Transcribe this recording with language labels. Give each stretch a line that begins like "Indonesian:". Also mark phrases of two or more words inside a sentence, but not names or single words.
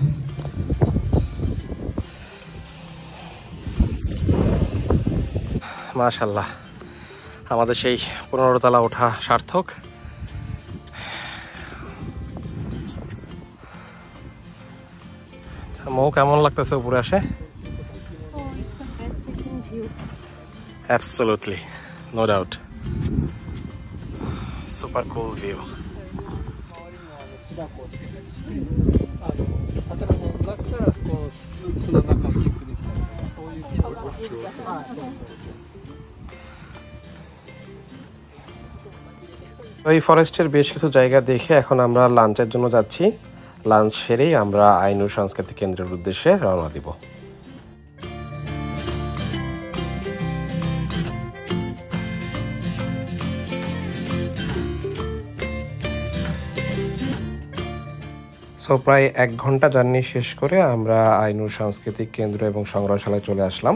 Bangla: মাশাআল্লাহ, আমাদের সেই 15 তলা ওঠা সার্থক। মৌ, কেমন লাগতেছে উপরে আসে?
English: Absolutely, no doubt. Super cool view.
Japanese: だこうつけたりしてあともうだったらこう巣の中をキープできたりとかそういう機能が
Bangla: এই ফরেস্টের বেশ কিছু জায়গা দেখে এখন আমরা লাঞ্চের জন্য যাচ্ছি। লাঞ্চ সেরেই আমরা আইনুর সাংস্কৃতিক কেন্দ্রের উদ্দেশ্যে রওনা দিব। সো প্রায় 1 ঘন্টা জার্নি শেষ করে আমরা আইনুর সাংস্কৃতিক কেন্দ্র এবং সংগ্রহশালায় চলে আসলাম।